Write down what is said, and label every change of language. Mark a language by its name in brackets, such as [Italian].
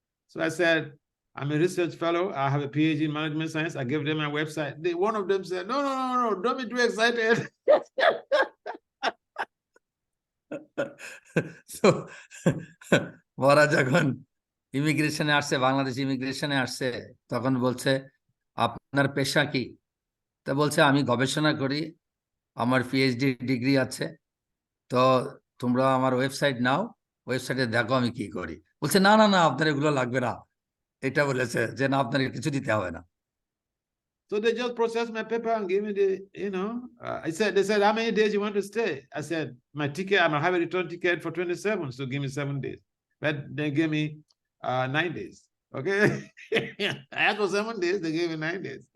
[English] So I said, I'm a research fellow. I have a PhD in management science. I gave them my website. One of them said, no, don't be too excited. [Bangla] So ওরা যখন ইমিগ্রেশনে আসছে, বাংলাদেশ ইমিগ্রেশনে আসছে, তখন বলছে, আপনার পেশা কি? তা বলছে, আমি গবেষণা করি, আমার পিএইচডি ডিগ্রি আছে, তো তোমরা আমার ওয়েবসাইট নাও, ওয়েবসাইটে দেখো আমি কি করি। বলছে, না না না, আপনার এগুলো লাগবে না, এটা বলেছে যে না, আপনার কিছু দিতে হবে না। [English] So they just processed my paper and gave me the, they said, how many days you want to stay? I said, my ticket, I'm gonna have a return ticket for 27, so give me 7 days. But they gave me 9 days. Okay. I asked for 7 days, they gave me 9 days.